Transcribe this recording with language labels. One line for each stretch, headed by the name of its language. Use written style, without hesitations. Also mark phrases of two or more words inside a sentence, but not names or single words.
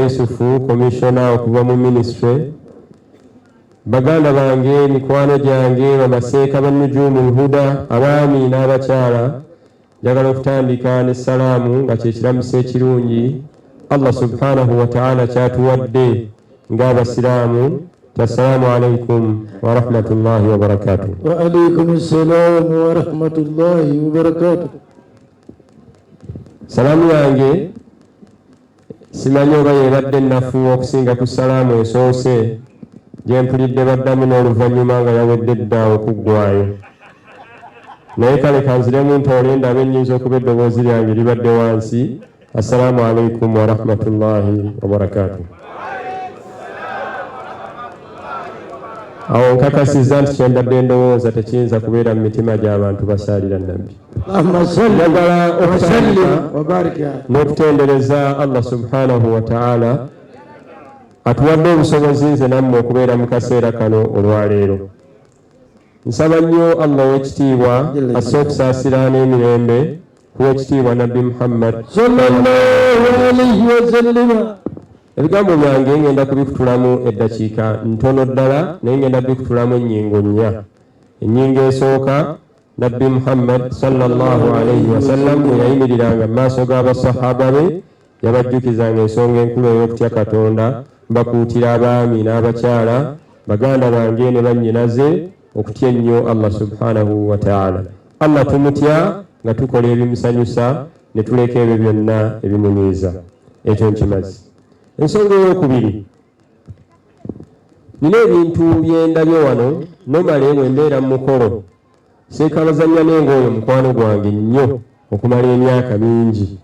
Ganda: Yusufu Commissioner okuva mu Ministry. Baganda bange mikwano gyange bamaseeka b'Nujumul Huda abaami n'abakyala. Njagala okutandika n'essalaamu nga kye kiramusa ekirungi Allah
Arabic: سبحانه وتعالى
Ganda: kyatuwadde ng'abasiraamu.
Arabic: السلام عليكم ورحمة الله وبركاته. وعليكم السلام ورحمة الله وبركاته.
Ganda: Salaamu yange simanyi oba yebadde nnafu okusinga ku salaamu esoose gye mpulidde baddamu n'oluvannyuma nga yawedde dda okuggwayo. Naye kale kanziremu ntoole ndabe nnyinza okuba eddoboozi lyange libadde wansi.
Arabic: السلام عليكم ورحمة الله وبركاته.
Ganda: Awo nkakasizza nti kyembadde ndowooza tekiyinza kubeera mu mitima gy'abantu basaalira Nabbi. Njagala okutandika n'okutendereza Allah
Arabic: سبحانه وتعالى
Ganda: atuwadde obusobozi nze nammwe okubeera mu kaseera kano olwaleero. Nsaba nnyo Allah ow'ekitiibwa asse okusaasira n'emirembe ku w'ekitiibwa Nabbi Muhammad
Arabic: صلى الله عليه وسلم.
Ganda: Ebigambo byange ngenda kubikutulamu eddakiika ntono ddala naye ngenda kubikutulamu ennyingo nnya. Ennyingo esooka Nabbi Muhammad
Arabic: صلى الله عليه وسلم
Ganda: bwe yayimiriranga mu maaso g'abasahaba be yabajjukizanga ensonga enkulu ey'okutya Katonda, bakuutira abaami n'abakyala baganda bange ne bannyinaze okutya ennyo Allah
Arabic: سبحانه وتعالى.
Ganda: Allah tumutya nga tukola ebimusanyusa ne tuleka ebyo byonna ebimunyiiza. Ekyo nkimazi. Ensonga ey'okubiri, nina ebintu byendabye wano nomale bwe mbeera mu mukolo seekabazannya n'engooyo mukwano gwange nnyo okumala emyaka mingi.